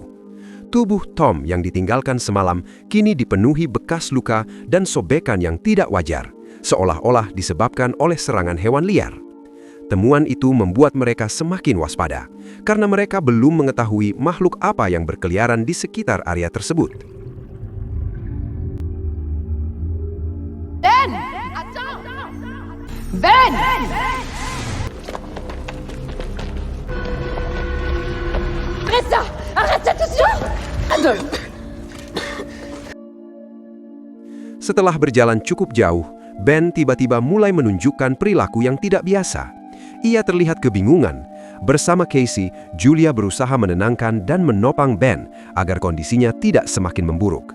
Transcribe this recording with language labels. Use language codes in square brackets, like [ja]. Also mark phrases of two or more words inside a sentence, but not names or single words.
[id] Tubuh Tom yang ditinggalkan semalam kini dipenuhi bekas luka dan sobekan yang tidak wajar, seolah-olah disebabkan oleh serangan hewan liar. Temuan itu membuat mereka semakin waspada, karena mereka belum mengetahui makhluk apa yang berkeliaran di sekitar area tersebut. Ben! [fr] Ben! Arrête ça! Arrête ça tout de suite! Adolphe! [id] Setelah berjalan cukup jauh, Ben tiba-tiba mulai menunjukkan perilaku yang tidak biasa. Ia terlihat kebingungan. Bersama Casey, Julia berusaha menenangkan dan menopang Ben agar kondisinya tidak semakin memburuk.